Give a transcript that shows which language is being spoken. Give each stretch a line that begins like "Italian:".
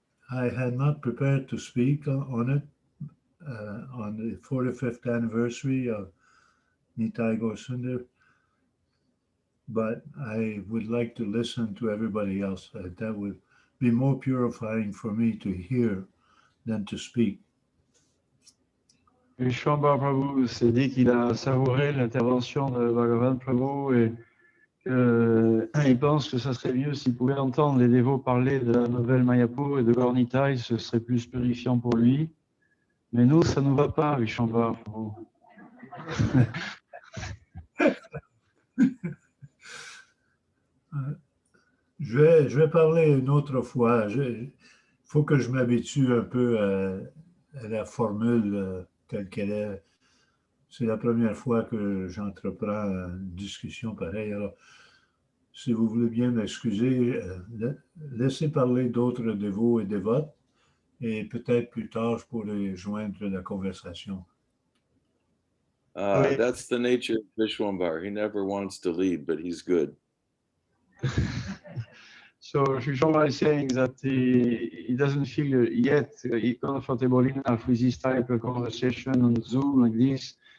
English: I had not prepared to speak on it on the 45th anniversary of Nitai Goswami, but I would like to listen to everybody else. That would be more purifying for me to hear than to speak.
French: Visvambar Prabhu s'est dit qu'il a savouré l'intervention de Bhagavan Prabhu et qu'il pense que ça serait mieux s'il pouvait entendre les dévots parler de la nouvelle Mayapur et de Gaura-Nitai, ce serait plus purifiant pour lui. Mais nous, ça ne nous va pas, Visvambar Prabhu. Je vais parler une autre fois. Il faut que je m'habitue un peu à la formule telle qu'elle est. C'est la première fois que j'entreprends une discussion pareille. Alors, si vous voulez bien m'excuser, laissez parler d'autres dévots et dévotes et peut-être plus tard, je pourrai joindre la conversation.
English: That's the nature of Visvambar. He never wants to lead, but he's good. So Visvambar is saying that he doesn't feel yet comfortable enough with this type of conversation on Zoom like this.